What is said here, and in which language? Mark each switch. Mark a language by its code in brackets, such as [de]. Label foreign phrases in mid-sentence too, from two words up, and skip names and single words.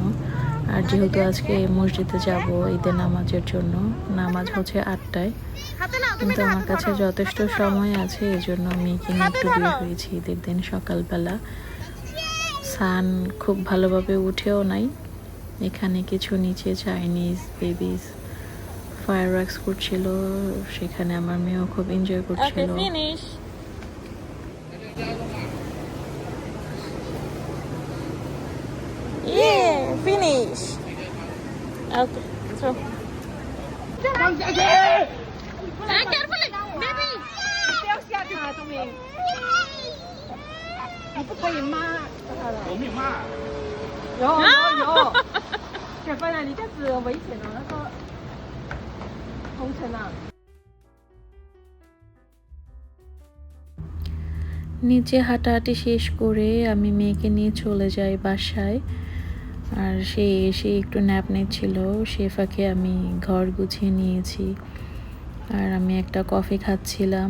[bn] আর যেহেতু আজকে মসজিদে যাব ঈদের নামাজের জন্য, নামাজ হচ্ছে 8টায়, কিন্তু আমার কাছে যথেষ্ট সময় আছে, এজন্য মেয়েকে নিয়ে একটু বের হয়েছি ঈদের দিন সকালবেলা। সান খুব ভালোভাবে উঠেও নাই। এখানে কিছু নিচে [en] Chinese babies fire works [bn] করছিল, সেখানে আমার মেয়েও খুব এনজয় করছিল। [en] Finish. Okay. So. Carefully, baby. [zh] 不要吓他，聪明。你不可以骂他的。我没骂。有。小芬啊，你这样子危险哦，那个红尘啊。 [bn] নিচে হাঁটাহাঁটি শেষ করে আমি মেয়েকে নিয়ে চলে যাই বাসায়। আর সে এসে একটু ন্যাপ নিচ্ছিল, সে ফাঁকে আমি ঘর গুছিয়ে নিয়েছি। আর আমি একটা কফি খাচ্ছিলাম।